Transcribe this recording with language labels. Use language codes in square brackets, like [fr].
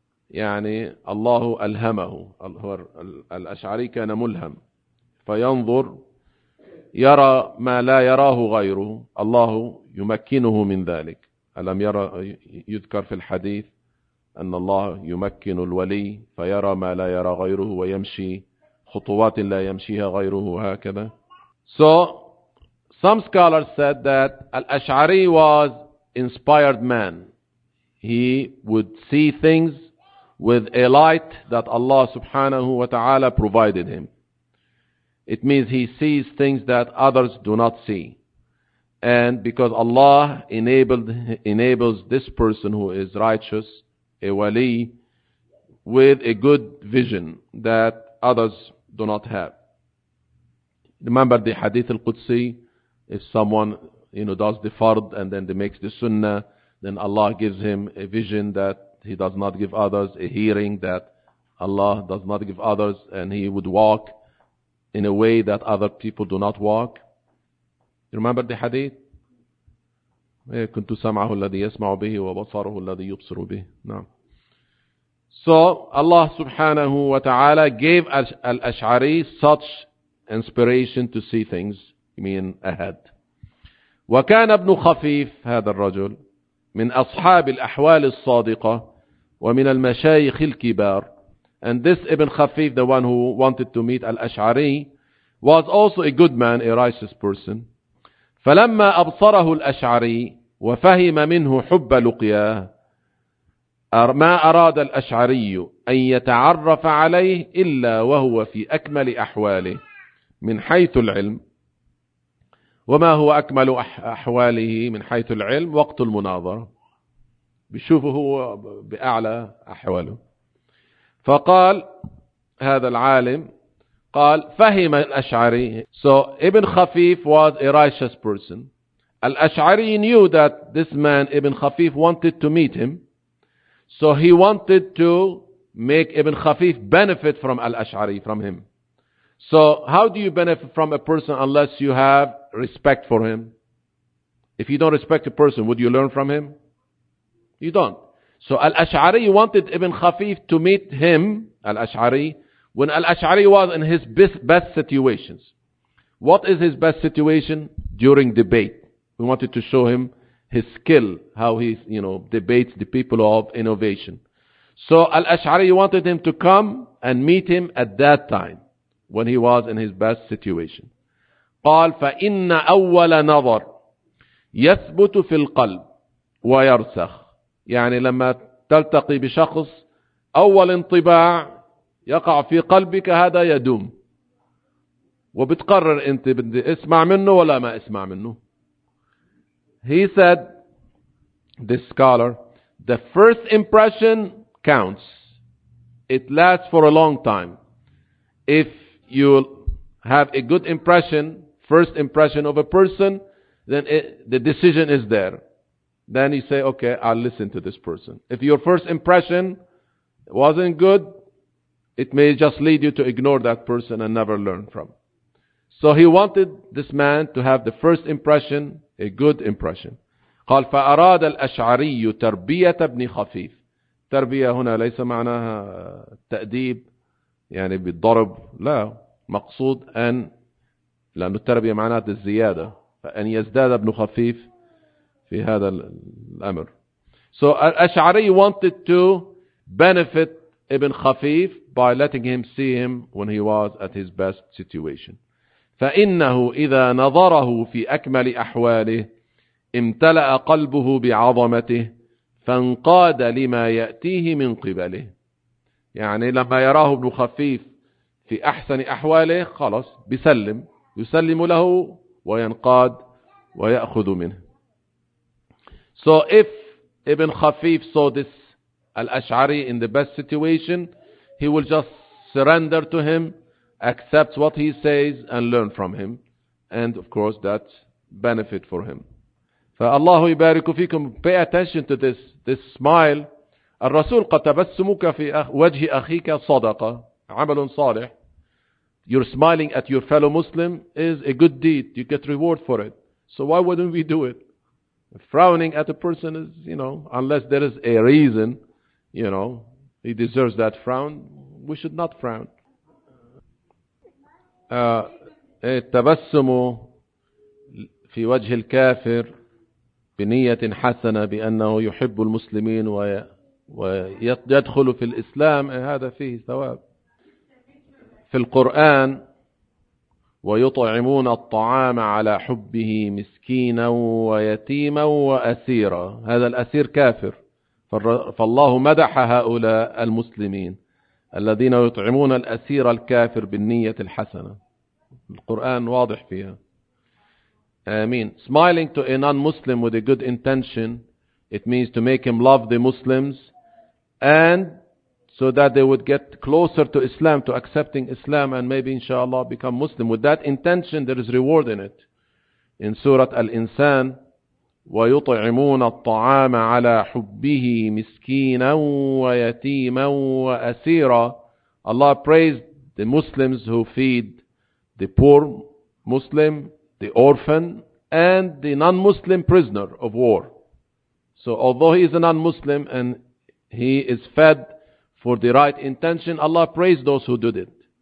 [ar] يعني الله ألهمه الأشعري كان ملهم فينظر يرى ما لا يراه غيره الله يمكنه من ذلك ألم يرى يذكر في الحديث أن الله يمكن الولي فيرى ما لا يرى غيره ويمشي خطوات لا يمشيها غيره هكذا. [en] So some scholars said that Al-Ash'ari was inspired man. He would see things with a light that Allah subhanahu wa ta'ala provided him. It means he sees things that others do not see. And because Allah enables this person who is righteous ولي with a good vision that others do not have. Remember the hadith al-Qudsi, if someone, you know, does the fard and then they makes the sunnah, then Allah gives him a vision that he does not give others, a hearing that Allah does not give others, and he would walk in a way that other people do not walk. You remember the hadith? [ar] كنت سمعه الذي يسمع به وبصره الذي يبصر به. نعم. [en] So Allah subhanahu wa ta'ala gave al-Ash'ari such inspiration to see things, I mean, ahead. [ar] وكان ابن خفيف هذا الرجل من أصحاب الأحوال الصادقة ومن المشايخ الكبار. [en] And this Ibn Khafif, the one who wanted to meet al-Ash'ari, was also a good man, a righteous person. [ar] فلما أبصره الأشعري وفهم منه حب لقياه ما أراد الأشعري أن يتعرف عليه إلا وهو في أكمل أحواله من حيث العلم. وما هو أكمل أحواله من حيث العلم؟ وقت المناظرة بيشوفه هو بأعلى أحواله. فقال هذا العالم قال فهم الأشعري. [en] So Ibn Khafif was a righteous person. الأشعري knew that this man Ibn Khafif wanted to meet him. So he wanted to make Ibn Khafif benefit from الأشعري, from him. So how do you benefit from a person unless you have respect for him? If you don't respect a person, would you learn from him? You don't. So الأشعري wanted Ibn Khafif to meet him, الأشعري, when al-Ash'ari was in his best situations. What is his best situation? During debate. We wanted to show him his skill, how he, you know, debates the people of innovation. So al-Ash'ari wanted him to come and meet him at that time when he was in his best situation. [ar] قال فإن أول نظر يثبت في القلب ويرسخ. يعني لما تلتقي بشخص أول انطباع يقع في قلبك هذا يدوم, وبتقرر انت بدي اسمع منه ولا ما اسمع منه. [en] He said, this scholar, the first impression counts. It lasts for a long time. If you have a good impression, first impression of a person, then the decision is there. Then you say, okay, I'll listen to this person. If your first impression wasn't good, it may just lead you to ignore that person and never learn from. So he wanted this man to have the first impression, a good impression. [ar] قال فأراد الأشعري تربية ابن خفيف. تربية هنا ليس معناها تأديب يعني بالضرب, لا, مقصود أن, لأن التربية معناها الزيادة, فأن يزداد ابن خفيف في هذا الأمر. [en] So الأشعري wanted to benefit ابن خفيف by letting him see him when he was at his best situation. [ar] فإنه إذا نظره في أكمل أحواله امتلأ قلبه بعظمته فانقاد لما يأتيه من قبله. يعني لما يراه ابن خفيف في أحسن أحواله خلاص بيسلم, يسلم له وينقاد ويأخذ منه. [en] So if ابن خفيف saw this al-Ash'ari in the best situation, he will just surrender to him, accept what he says and learn from him, and of course that benefit for him. [ar] فالله يبارك فيكم. [en] Pay attention to this smile. [ar] الرسول قد تبسمك في وجه أخيك صدقة, عمل صالح. [en] You're smiling at your fellow Muslim is a good deed. You get reward for it. So why wouldn't we do it? Frowning at a person is, you know, unless there is a reason, you know, he deserves that frown, we should not frown. [ar] التبسم في وجه الكافر بنية حسنة بأنه يحب المسلمين ويدخل في الإسلام, هذا فيه ثواب. في القرآن ويطعمون الطعام على حبه مسكينا ويتيما وأسيرا, هذا الأسير كافر, فالله مدح هؤلاء المسلمين الذين يطعمون الأسير الكافر بالنية الحسنة. القرآن واضح فيها. آمين. [en] Smiling to a non-Muslim with a good intention, it means to make him love the Muslims and so that they would get closer to Islam, to accepting Islam, and maybe inshallah become Muslim. With that intention, there is reward in it. In Surah Al-Insan, [ar] وَيُطْعِمُونَ الطَّعَامَ عَلَى حُبِّهِ مِسْكِينًا وَيَتِيمًا وَأَسِيرًا. [en] Allah praised the Muslims who feed the poor Muslim, the orphan, and the non-Muslim prisoner of war. So although he is a non-Muslim and he is fed for the right intention, Allah praised those who did it.